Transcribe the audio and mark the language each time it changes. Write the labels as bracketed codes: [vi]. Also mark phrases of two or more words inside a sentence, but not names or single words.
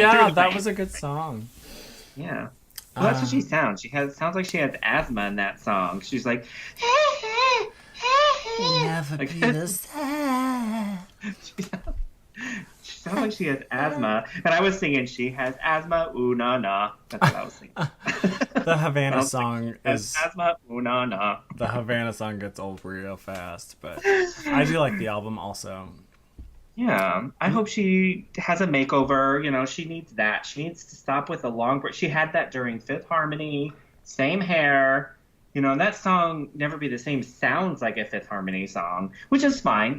[en] Oh yeah, that was a good song. Yeah. Well, that's what she sounds. Sounds like she has asthma in that song. She's like, never be the same. She sounds like she has asthma. And I was singing, "She has asthma, ooh na na." That's what I was singing. The Havana song is asthma, ooh na na. The Havana song gets old real fast, but I do like the album also. Yeah, I hope she has a makeover. You know, she needs that. She needs to stop with the long. She had that during Fifth Harmony. Same hair. You know, and that song, "Never Be the Same," sounds like a Fifth Harmony song, which is fine.